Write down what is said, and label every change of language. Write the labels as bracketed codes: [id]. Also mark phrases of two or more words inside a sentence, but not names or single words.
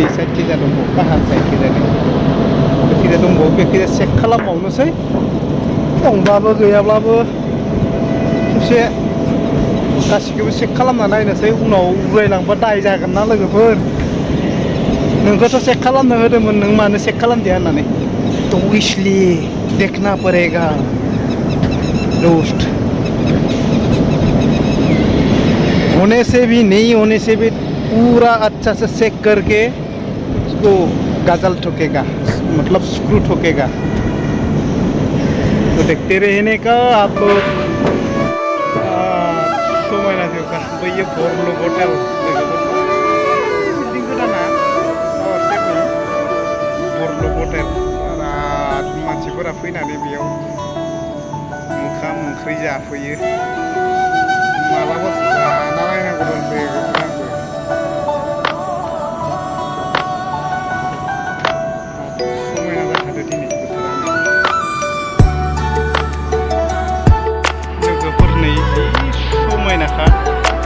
[brx] साइडखैजा दंबावो बाहार साइडखैजा बेखैजा दंबावो बेखैजा चेक खालामबावनोसै दंब्लाबो गैयाब्लाबो खेबसे गासिखौबो चेक खालामना नायनोसै उनाव उरायलांबा दाय जागोन ना लोगोफोर नोंखौथ' चेक खालामनो होदोंमोन नों मानो चेक खालामदिया होननानै [hi] तो इसलिए देखना पड़ेगा दोस्त होने से भी नहीं होने से भी पूरा अच्छा से चेक करके उसको गजल ठोकेगा मतलब स्क्रू ठोकेगा तो देखते रहने का आप लोग [brx] समायना जोगा बैयो बरल' हटेल हटेल बिराद मानसिफोरा फैनानै बेयाव ओंखाम ओंख्रि जाफैयो मालाबा जाना नायनांगौ दंसै समायना जाखादो दिनै बोथोरानो लोगोफोर नै समायनाखा